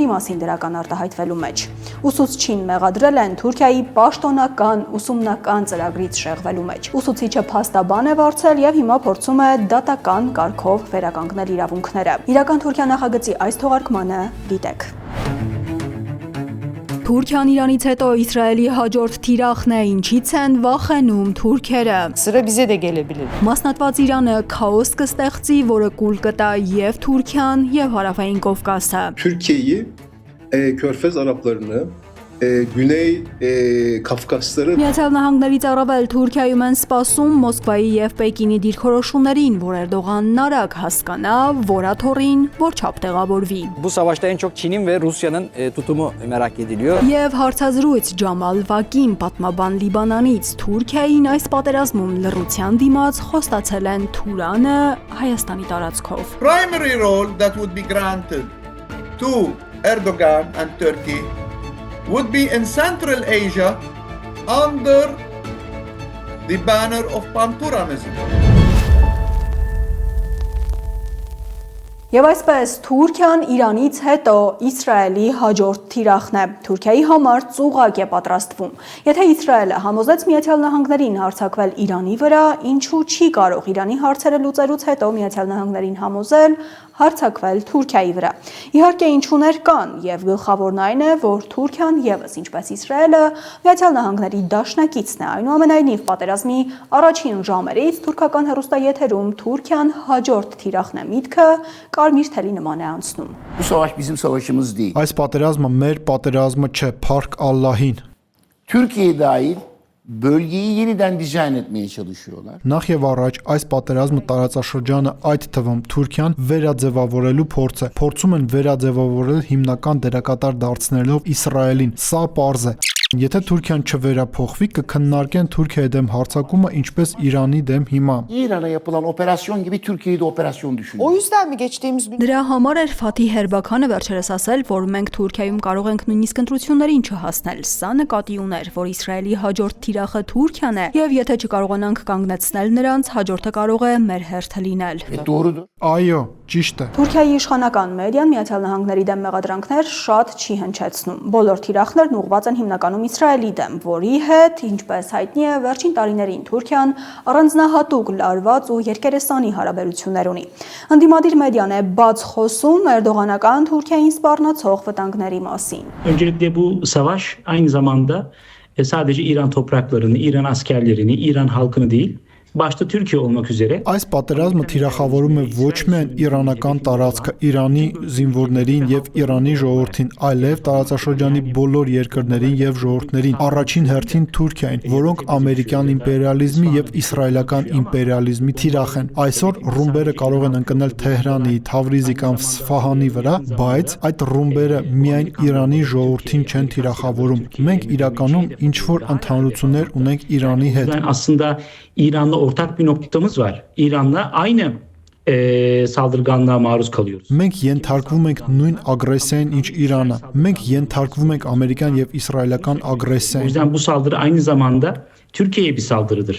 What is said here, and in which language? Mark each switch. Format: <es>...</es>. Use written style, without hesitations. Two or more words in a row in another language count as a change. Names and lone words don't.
<hy>մասին դրական արտահայտվելու մեջ։ Ուսուցչին մեղադրել են Թուրքիայի պաշտոնական ուսումնական ծրագրից շեղվելու մեջ։ Ուսուցիչը փաստաբան է վարձել եւ հիմա փորձում է դատական կարգով վերականգնել իրավունքները։ Իրական Թուրքիա նախագծի այս թողարկմանը դիտեք։ Թուրքիան Իրանից հետո Իսրայելի հաջորդ թիրախն է, ինչից են վախենում թուրքերը։</hy> <tr>Sıra bize de gelebilir.</tr> <hy>Մասնատված Իրանը քաոս կստեղծի, որը կուլ կտա եւ Թուրքիան, եւ Հարավային Կովկասը։</hy> <tr>Türkiye'yi, Körfez Araplarını, Güney Kafkasları</tr> <hy>Միացյալ Նահանգներից առավել Թուրքիայում են սպասում Մոսկվայի եւ Պեկինի դիրքորոշումներին, որ Էրդողանն արագ հասկանա, որաթորին, որ չափ տեղավորվի։</hy> <tr>Bu savaşta en çok Çin'in ve Rusya'nın tutumu merak ediliyor.</tr> <hy>Եվ հարցազրույց Ջամալ Վակին, պատմաբան Լիբանանից, Թուրքիային այս պատերազմում լռության դիմաց խոստացել են Թուրանը Հայաստանի տարածքով։</hy> <en>Primary role that would be granted to Erdogan and Turkey would be in Central Asia under the banner of Pan-Turanism.</en> <hy>Եվ այսպես Թուրքիան Իրանից հետո Իսրայելի հաջորդ թիրախն է։ Թուրքիայի համար ծուղակ է պատրաստվում։ Եթե Իսրայելը համոզեց Միացյալ Նահանգներին հարձակվել Իրանի վրա, ինչու չի կարող Իրանի հարցերը լուծելուց հետո Միացյալ Նահանգներին համոզել հարձակվել Թուրքիայի վրա։ Իհարկե ինչուներ կան, եւ գլխավորն այն է, որ Թուրքիան եւս ինչպես Իսրայելը Միացյալ Նահանգների դաշնակիցն է։ Այնուամենայնիվ պատերազմի առաջին ժամերից թուրքական հեռուստաեթերում Թուրքիան հաջորդ թիրախն է միտքը կարմիր թելի նման է անցնում։</hy> <tr>Bu savaş bizim savaşımız değil.</tr> <hy>Այս պատերազմը մեր պատերազմը չէ, փառք Ալլահին։</hy> <tr>Türkiye dahil bölgeyi yeniden dizayn etmeye çalışıyorlar.</tr> <hy>Նախ եւ առաջ այս պատերազմը տարածաշրջանը այդ թվում Թուրքիան վերաձևավորելու փորձ է։ Փորձում են վերաձևավորել հիմնական դերակատար դարձնելով Իսրայելին։ Սա պարզ է։ Եթե Թուրքիան չվերափոխվի, կքննարկեն Թուրքիայի դեմ հարձակումը ինչպես Իրանի դեմ հիմա։</hy> <tr>İran'a yapılan operasyon gibi Türkiye'de operasyon düşünüyor. O yüzden mi geçtiğimiz gün</tr> <hy>Դրա համար էր Ֆաթիհ Էրբականը վերջերս ասել, որ մենք Թուրքիայում կարող ենք նույնիսկ ընտրություններին չհասնել։ Սա նկատի ուներ, որ Իսրայելի հաջորդ թիրախը Թուրքիան է, եւ եթե չկարողանանք կանգնեցնել նրանց, հաջորդը կարող է մեր հերթը լինել։</hy> <tr>Doğrudur.</tr> <hy>Այո, ճիշտ է։ Թուրքիայի իշխանական մեդիան Միացյալ Նահանգների դեմ մեղադրանքներ շատ չի հնչեցնում։ Բոլոր թիրախներն ուղղված են հիմնականում Իսրայելի դեմ, որի հետ, ինչպես հայտնի է, վերջին տարիներին Թուրքիան առանձնահատուկ լարված ու երկերեսանի հարաբերություններ ունի։ Ընդդիմադիր մեդիան է բաց խոսում Էրդողանական Թուրքիային սպառնացող վտանգների մասին։</hy> <tr>Öncelikle bu savaş aynı zamanda sadece İran topraklarını, İran askerlerini, İran halkını değil, başta Türkiye olmak üzere</tr> <hy>Այս պատերազմը թիրախավորում է ոչ միայն իրանական տարածքը, Իրանի զինվորներին եւ Իրանի ժողովրդին, այլև տարածաշրջանի բոլոր երկրներին եւ ժողովուրդներին, առաջին հերթին Թուրքիային, որոնք ամերիկյան իմպերիալիզմի եւ իսրայելական իմպերիալիզմի թիրախ են։ Այսօր ռումբերը կարող են ընկնել Թեհրանի, Թավրիզի կամ Սֆահանի վրա, բայց այդ ռումբերը միայն Իրանի ժողովրդին չեն թիրախավորում։ Մենք իրականում ինչ որ ընդհանրություններ ունենք Իրանի հետ։</hy> <tr>yani aslında İran'la ortak bir noktamız var. İran'la aynı saldırganlığa maruz kalıyoruz.</tr> <hy>Մենք ենթարկվում ենք նույն ագրեսիային, ինչ Իրանը։ Մենք ենթարկվում ենք ամերիկյան եւ իսրայելական</hy> <tr>O</tr> <hy>ագրեսիային։</hy> <tr>yüzden bu saldırı aynı zamanda Türkiye'ye bir saldırıdır.</tr>